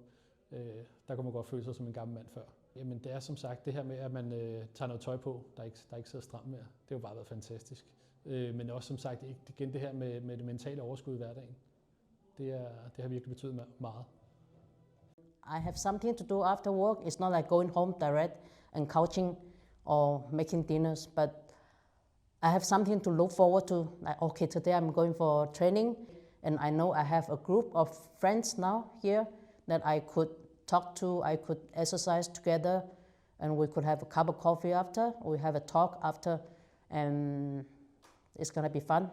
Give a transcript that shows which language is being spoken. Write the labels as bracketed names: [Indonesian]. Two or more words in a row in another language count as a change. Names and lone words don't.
[Danish] Der kan man godt føle sig som en gammel mand før. Jamen det er som sagt det her med, at man tager noget tøj på, der ikke sidder stramt mere. Det har jo bare været fantastisk. Men også som sagt igen det her med det mentale overskud i hverdagen. Det har virkelig betydet meget. [English] I have something to do after work. It's not like going home direct and couching or making dinners, but I have something to look forward to. Like, okay, today I'm going for training, and I know I have a group of friends now here that I could talk to, I could exercise together, and we could have a cup of coffee after, we have a talk after, and it's gonna be fun.